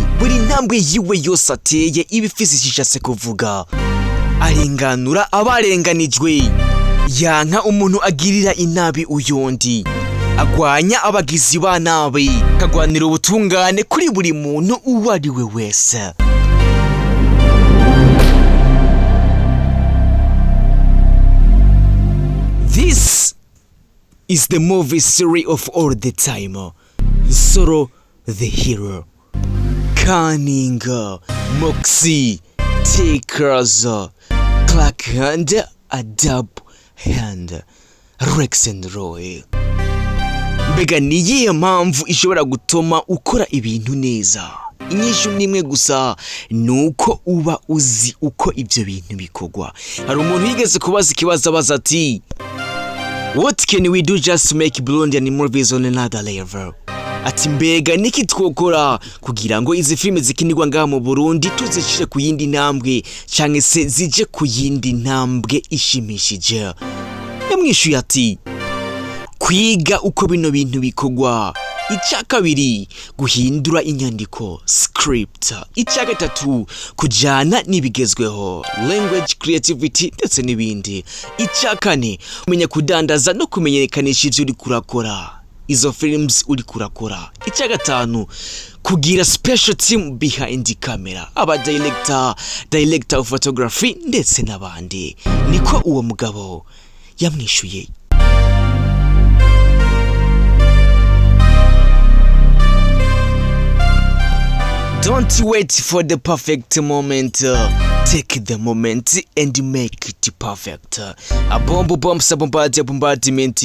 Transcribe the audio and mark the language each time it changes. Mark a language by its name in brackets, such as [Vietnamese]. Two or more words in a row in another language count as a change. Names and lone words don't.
[Rundi] Buri ntambwe yiwe yose ateye ibifise ishashe kuvuga. Arenganura abarenganijwe, yanka umuntu agirira inabi uyundi, agwanya abagizi ba nabi, kagwanira ubutungane kuri buri muntu uwo ari we wese. [English] This is the movie series of all the time. Nsoro the Hero. Cunning, Moxie, Takers, Clark Hand, Adab Hand, Rex and Roy. [Rundi] Mbega niyihe mpamvu ishobora gutuma ukora ibintu neza? Inyishu nimwe gusa, nuko uba uzi uko ibyo bintu bikogwa. Hari umuntu yigeze kubaza ikibazo abaza ati, [English] what can we do just to make Burundian movies on another level? [Rundi] Ati mbega niki twokora kugira ngo izi filime zikinirwa ngaha mu Burundi tuzishire ku yindi ntambwe canke se zije ku yindi ntambwe ishimishije? Yamwishuye ati, kwiga uko bino bintu bikogwa. Icya kabiri, guhindura inyandiko script. Icya gatatu, kujana n'ibigezweho [English] language, creativity [Rundi] ndetse n'ibindi. Icya kane, kumenya kudandaza no kumenyekanisha ivyo uri kurakora, izo films uri kurakora. Icya gatanu, kugira [English] special team behind the camera, [Rundi] aba [English] director of photography [Rundi] ndetse n'abandi. Niko uwo mugabo yamwishuye. [English] Don't wait for the perfect moment. Take the moment and make it perfect. A bomb bombardment.